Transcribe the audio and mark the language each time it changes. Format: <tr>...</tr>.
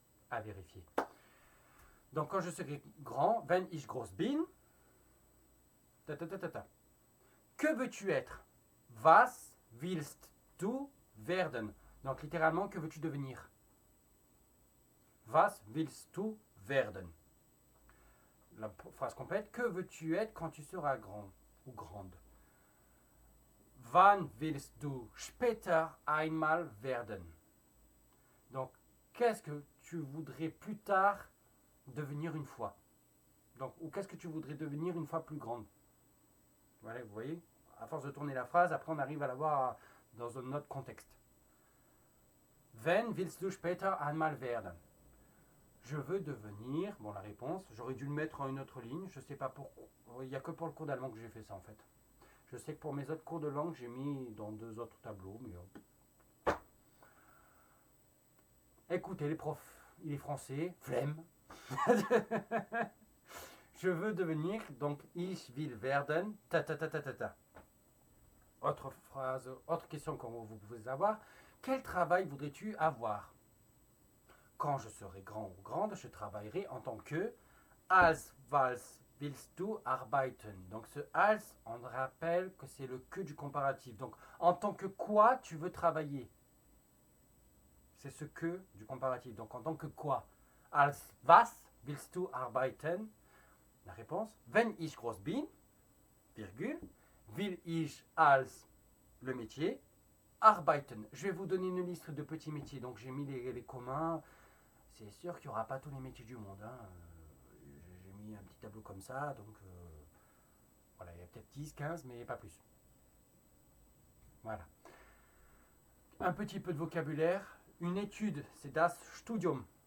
<fr>À vérifier. Donc quand je serai grand,</fr> <de>wenn ich groß bin,</de> <fr>ta ta ta ta ta. Que veux-tu être?</fr> <de>Was willst du werden?</de> <fr>Donc littéralement, que veux-tu devenir?</fr> <de>Was willst du werden?</de> <fr>La phrase complète, que veux-tu être quand tu seras grand ou grande?</fr> <de>Wann willst du später einmal werden?</de> <fr>Donc, qu'est-ce que tu voudrais plus tard devenir une fois? Donc, ou qu'est-ce que tu voudrais devenir une fois plus grande? Voilà, vous voyez, à force de tourner la phrase, après on arrive à la voir dans un autre contexte.</fr> <de>Wann willst du später einmal werden?</de> <fr>Je veux devenir, bon la réponse, j'aurais dû le mettre en une autre ligne, je sais pas pourquoi, il n'y a que pour le cours d'allemand que j'ai fait ça en fait. Je sais que pour mes autres cours de langue, j'ai mis dans 2 autres tableaux, mais écoutez les profs, il est français, flemme. Je veux devenir, donc</fr> <de>ich will werden,</de> <fr>ta ta ta ta ta ta. Autre phrase, autre question que vous pouvez avoir, quel travail voudrais-tu avoir? Quand je serai grand ou grande, je travaillerai en tant que</fr> <de>als was willst du arbeiten?</de> <fr>Donc ce als, on rappelle que c'est le que du comparatif. Donc en tant que quoi tu veux travailler? C'est ce que du comparatif. Donc en tant que quoi?</fr> <de>Als was willst du arbeiten?</de> <fr>La réponse,</fr> <de>wenn ich groß bin,</de> <fr>virgule,</fr> <de>will ich als</de> <fr>le métier,</fr> <de>arbeiten.</de> <fr>Je vais vous donner une liste de petits métiers. Donc j'ai mis les communs. C'est sûr qu'il n'y aura pas tous les métiers du monde. Hein. J'ai mis un petit tableau comme ça, donc voilà, il y a peut-être 10, 15, mais pas plus. Voilà. Un petit peu de vocabulaire. Une étude, c'est das Studium.</fr>